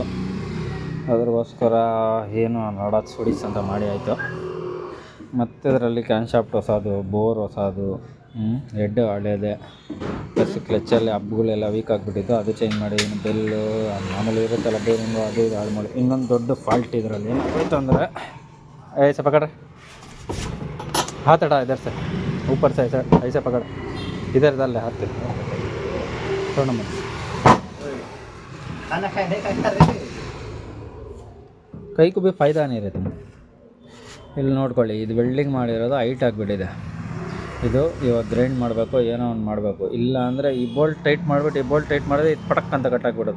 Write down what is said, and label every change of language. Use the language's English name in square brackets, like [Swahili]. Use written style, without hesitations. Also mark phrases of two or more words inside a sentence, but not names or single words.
[Kannada] ಅದ್ರಗೋಸ್ಕರ ಏನು ನೋಡೋದು ಸುಡಿಸ್ ಅಂತ ಮಾಡಿ ಆಯಿತು. ಮತ್ತು ಇದರಲ್ಲಿ [English] can shaft [Kannada] ಹೊಸದು, ಬೋರ್ ಹೊಸದು, ಹೆಡ್ ಹಳೇದೆ, ಪ್ಲಸ್ ಕ್ಲಚ್ಚಲ್ಲಿ ಹಬ್ಗಳೆಲ್ಲ ವೀಕ್ ಆಗಿಬಿಟ್ಟಿತ್ತು, ಅದು ಚೇಂಜ್ ಮಾಡಿ. ಬೆಲ್ಲು ಮಾಮೂಲಿ ಇರುತ್ತಲ್ಲ ಬೇರಿಂಗು, ಅದು ಇದು ಹಾಳು ಮಾಡಿ. ಇನ್ನೊಂದು ದೊಡ್ಡ ಫಾಲ್ಟ್ ಇದರಲ್ಲಿ ಏನಾಯ್ತು ಅಂದರೆ, [Hindi] ऐसे पकड़, हाथ हटा इधर से, ऊपर से ऐसे पकड़, इधर डाल ले हाथ, छोड़ो मत. काय कू भी फ़ायदा नी ಇರುತ್ತೆ. [Kannada] ಇಲ್ಲಿ ನೋಡ್ಕೊಳ್ಳಿ, ಇದು ವೆಲ್ಡಿಂಗ್ ಮಾಡಿರೋದು ಹೈಟ್ ಆಗಿಬಿಟ್ಟಿದೆ. ಇದು ಇವಾಗ ಗ್ರೈಂಡ್ ಮಾಡಬೇಕು, ಏನೋ ಒಂದು ಮಾಡಬೇಕು. ಇಲ್ಲ ಅಂದರೆ ಈ [English] bolt tight [Kannada] ಮಾಡಿಬಿಟ್ಟು, ಈ [English] bolt tight [Kannada] ಮಾಡಿದ್ರೆ ಇದು ಪಟಕ್ ಅಂತ ಕಟ್ಟಾಕ್ಬಿಡುತ್ತೆ.